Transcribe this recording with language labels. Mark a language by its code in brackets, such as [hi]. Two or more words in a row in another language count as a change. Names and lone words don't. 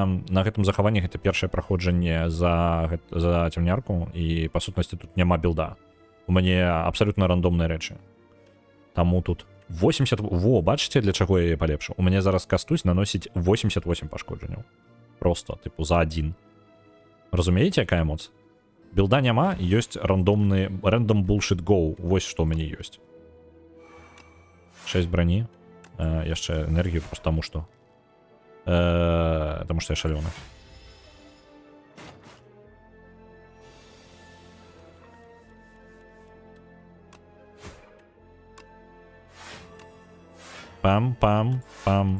[be] На гэтым захаванні гэта першае праходжанне за цемнярку, і, па сутнасці, тут няма билда. У мяне абсалютна рандомныя рэчы. Таму тут 80... Во, бачыце, для чаго я яе палепшыў? У мяне зараз кастусь наносіць 88 пашкоджанняў. Просто, типу, за 1. Разумееце, якая моц? Билда няма, ёсць рандомны... [en] Random bullshit go. [be] Вось што ў мяне ёсць. 6 броні. Яшчэ энергію просто таму што. Таму што я шалёны. Пам.